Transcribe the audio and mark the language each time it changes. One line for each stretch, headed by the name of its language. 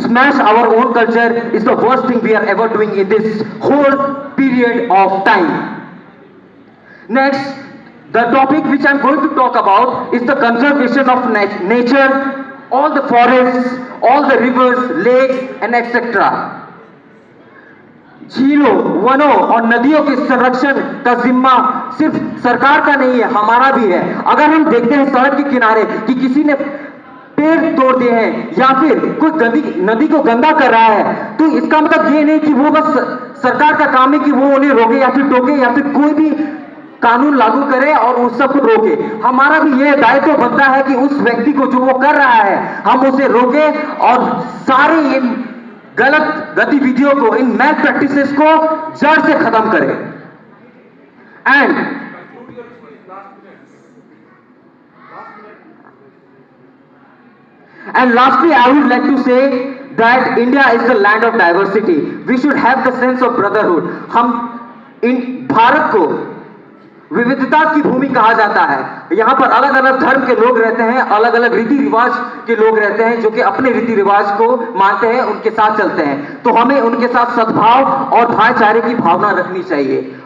English: smash our own culture is the worst thing we are ever doing in this whole period of time. Next, the topic which I'm going to talk about is the conservation of nature, all the forests, all the rivers, lakes and etc.
Hindi: झीलों, वनों और नदियों के संरक्षण का जिम्मा सिर्फ सरकार का नहीं है, हमारा भी है। अगर हम देखते हैं सड़क के किनारे कि किसी ने पेड़ तोड़ दिए हैं या फिर कोई नदी को गंदा कर रहा है, तो इसका मतलब ये नहीं कि वो बस सरकार का काम है कि वो उन्हें रोके या फिर टोके या फिर कोई भी कानून लागू करे और उस सब को रोके। हमारा भी ये दायित्व बनता है कि उस व्यक्ति को जो वो कर रहा है हम उसे रोके और सारे इन गलत गतिविधियों को, इन मैल प्रैक्टिसेस को जड़ से खत्म करें।
English: And lastly, I would like to say that India is the land of diversity. We should have the sense of brotherhood.
Hindi: हम इन भारत को विविधता की भूमि कहा जाता है। यहाँ पर अलग अलग धर्म के लोग रहते हैं, अलग अलग रीति रिवाज के लोग रहते हैं जो कि अपने रीति रिवाज को मानते हैं, उनके साथ चलते हैं। तो हमें उनके साथ सद्भाव और भाईचारे की भावना रखनी चाहिए।